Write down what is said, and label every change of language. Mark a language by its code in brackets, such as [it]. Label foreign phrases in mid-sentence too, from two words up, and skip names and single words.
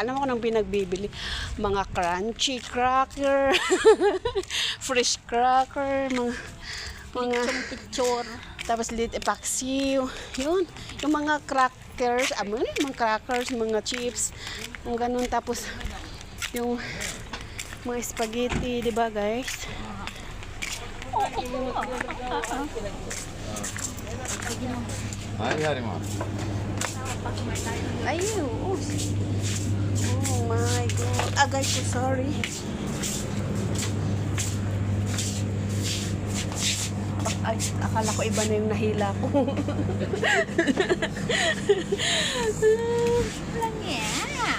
[tl] Alam mo kung anong pinagbibili? Mga [en] crunchy cracker, fresh cracker, [tl] mga Picture. tapos lit epaksiw. Yun, yung mga crackers, mga crackers, mga chips, yung ganun. Tapos yung mga spaghetti, di ba guys? [ja] はい、やります。 [tl] Ayun, [en] oh my God. [tl] Guys, [en] so sorry. [tl] Ay, akala ko iba na yung nahila ko. Lang yan.